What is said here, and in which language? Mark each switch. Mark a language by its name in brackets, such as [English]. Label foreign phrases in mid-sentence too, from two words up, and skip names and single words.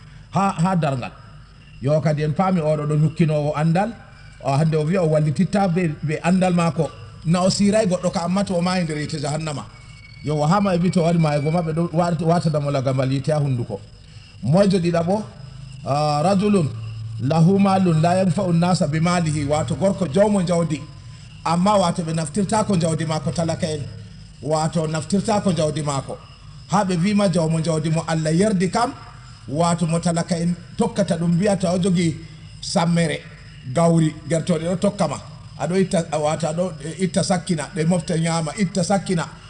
[Fula] ha dargal yo kadi en paami oɗo ɗo nukkinowo andal o hande o wiya o wallititta be andal mako na o siray goɗɗo ka amma to o mayi nder yite jahannama yo o hama e wi to waɗi mayego maɓe ɗo watadamo lagamal yite ha hunduko moyjo ɗiɗaɓo [Arabic] رجل له مال لا ينفع الناس بماله [Fula] wato gorko jawmo jawdi amma wato ɓe naftirta ko jawdi mako talaka en wato naftirta ko jawdi mako ha ɓe wima jawmo jawdi mo Allah yerdi kam wato mo talaka en tokkata ɗum mbiyata o jogi sammere gawri gertoɗe ɗo tokkama aɗo itta wato aɗo itta sakkina ɗe mofta ñama itta sakkina